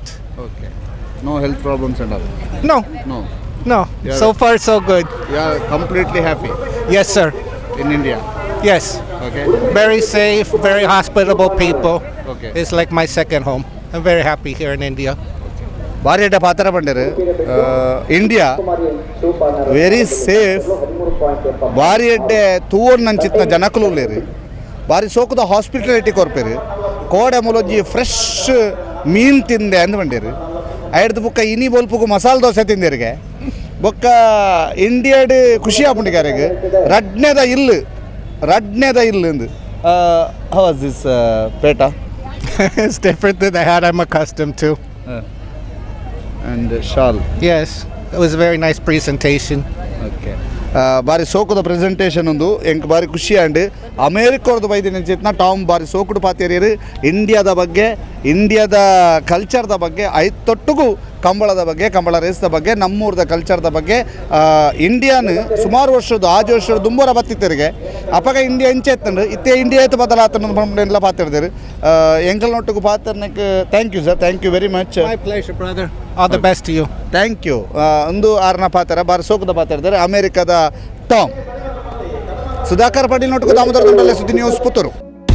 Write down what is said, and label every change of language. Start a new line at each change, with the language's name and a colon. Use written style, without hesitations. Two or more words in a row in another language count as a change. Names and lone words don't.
English: Okay. No health problems and all. No, No. no. Yeah. So far so good. You are completely happy Yes, sir. in India. Yes. Okay. Very safe, very hospitable people. Okay. It's like my second home. I'm very happy here in India.
Tulu: ಭಾರಿ ಎಡ್ಡೆ ಪಾತ್ರ ಬಂಡರು ಇಂಡಿಯಾ
English: very safe
Tulu: ಭಾರಿ ಎಡ್ಡೆ ತೂವನ್ ನಂಚಿತ್ನ ಜನಕಲು ಉಳ್ಳೇರಿ ಭಾರಿ ಸೋಕುದ ಹಾಸ್ಪಿಟಾಲಿಟಿ ಕೊರ್ಪೇರಿ ಕೋಡೆ ಮೂಲೊಂಜಿ ಫ್ರೆಶ್ ಮೀನು ತಿಂದೆ ಅಂದು ಬಂಡೇರು ಐಡ್ದು ಬುಕ್ಕ ಇನಿ ಬೋಲ್ಪುಗು ಮಸಾಲೆ ದೋಸೆ ತಿಂದೇರಿಗೆ ಬೊಕ್ಕ ಇಂಡಿಯಾಡ್ ಖುಷಿ ಆಪುಂಡಿಗಾರಿಗೆ ರಡ್ನೆದ ಇಲ್ಲು ಅಂದು
English: how was this
Tulu: ಪೇಟ?
English: It's different than the hat I'm accustomed to. and shawl. Yes, it was a very nice presentation.
Tulu: ಓಕೆ ಬಾರಿ ಸೋಕುದ ಪ್ರೆಸೆಂಟೇಷನ್ ಒಂದು ಎಂಕ್ ಬಾರಿ ಖುಷಿ ಆ್ಯಂಡ್ ಅಮೇರಿಕವ್ರದ್ದು ಬೈದಿನ ಚಿತ್ನ ಟಾಮ್ ಬಾರಿ ಸೋಕುಡು ಪಾತೇರಿಯರು ಇಂಡಿಯಾದ ಬಗ್ಗೆ ಇಂಡಿಯಾದ ಕಲ್ಚರ್ದ ಬಗ್ಗೆ ತೊಟ್ಟುಗೂ ಕಂಬಳದ ಬಗ್ಗೆ ಕಂಬಳ ರೇಸ್ದ ಬಗ್ಗೆ ನಮ್ಮೂರದ ಕಲ್ಚರ್ದ ಬಗ್ಗೆ ಇಂಡಿಯಾನ್ ಸುಮಾರು ವರ್ಷದ ದುಂಬೋರ ಬತ್ತಿತ್ತರಿಗೆ ಅಪಗ ಇಂಡಿಯಾ ಎಂಚೆ ಎತ್ತಂಡು ಇತ್ತೆ ಇಂಡಿಯಾ ಎತ್ತು ಬದಲಾತನೆಲ್ಲ ಪಾತಿರ್ದೇರು ಎಂಕಲ್ನೊಟ್ಟಿಗೂ ಪಾತ್ರನಕ್ಕೆ
English: thank you sir, thank you very much. My pleasure, brother. All the best to you. Thank you.
Tulu: ಒಂದು ಆರನ ಪಾತ್ರ ಬಾರಿ ಸೋಕುದ ಪಾತಿರ್ತಾರೆ ಅಮೇರಿಕದ ಟಾಮ್. ಸುಧಾಕರ್ ಪಾಟೀಲ್ ನೊಟ್ಟಿಗೂ ದಾಮೋದರ ದಂಡಲೆ ಸುದ್ದಿ ನ್ಯೂಸ್ ಪುತ್ತೂರು.